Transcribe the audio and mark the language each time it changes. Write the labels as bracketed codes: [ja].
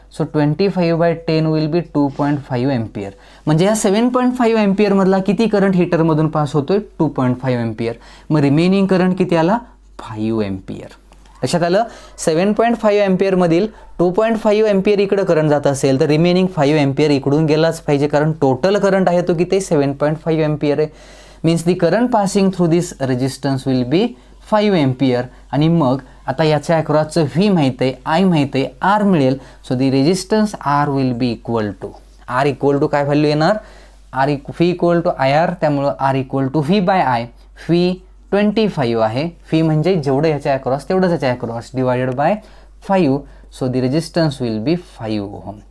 [en] So 25/10 will be 2.5 ampere. [mr] म्हणजे या 7.5 एम्पियरमधला किती करंट हीटरमधून पास होतोय, 2.5 एम्पियर. मग रिमेनिंग करंट किती आला, 5 एम्पियर. लक्षात आलं. 7.5 एम्पियरमधील 2.5 एम्पियर इकडं करंट जात असेल तर रिमेनिंग 5 एम्पियर इकडून गेलाच पाहिजे, कारण टोटल करंट आहे तो किती, 7.5 एम्पियर आहे. [en] Means the current passing through this resistance will be 5 ampere. [mr] आणि मग आता याच्या अक्रॉसचं व्ही माहीत आहे, आय माहीत आहे, आर मिळेल. [en] so the resistance R will be equal to, [mr] R equal to काय व्हॅल्यू येणार, fee equal to I R, त्यामुळं R equal to V by I. Fee 25 आहे, फी म्हणजे जेवढं याच्या अक्रॉस तेवढंच याच्या across, divided by 5. [en] So the resistance will be 5 ohm.